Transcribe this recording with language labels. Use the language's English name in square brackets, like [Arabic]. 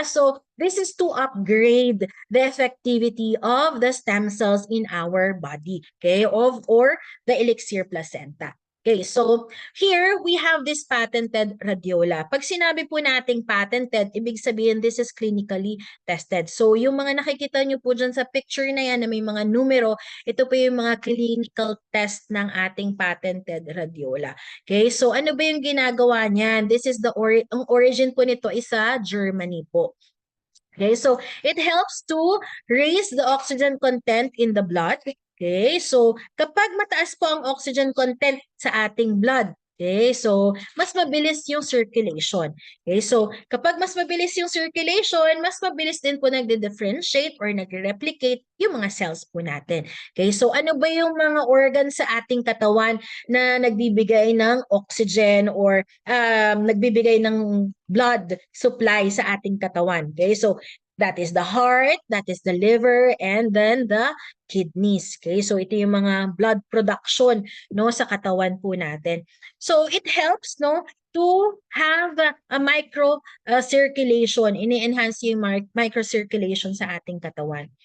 [English] So this is to upgrade the effectivity of the stem cells in our body, okay? Or the elixir placenta. Okay, so here we have this patented radiola. [Filipino] Pag sinabi po nating patented, ibig sabihin [English] this is clinically tested. [Filipino] So yung mga nakikita nyo po dyan sa picture na yan na may mga numero, ito po yung mga clinical test ng ating patented radiola. Okay, so ano ba yung ginagawa niyan? This is ang origin po nito is sa Germany po. [English] Okay, so it helps to raise the oxygen content in the blood. [Filipino] Okay, so kapag mataas po ang oxygen content sa ating blood, okay, so mas mabilis yung circulation. Okay, so kapag mas mabilis yung circulation, mas mabilis din po nagde-differentiate or nagre-replicate yung mga cells po natin. Okay, so ano ba yung mga organs sa ating katawan na nagbibigay ng oxygen or nagbibigay ng blood supply sa ating katawan? [English] Okay, so that is the heart, that is the liver, and then the kidneys. [Filipino] Okay, so ito yung mga blood production no sa katawan po natin. [English] So it helps no to have a micro circulation, [Filipino] ini-enhance yung micro circulation sa ating katawan.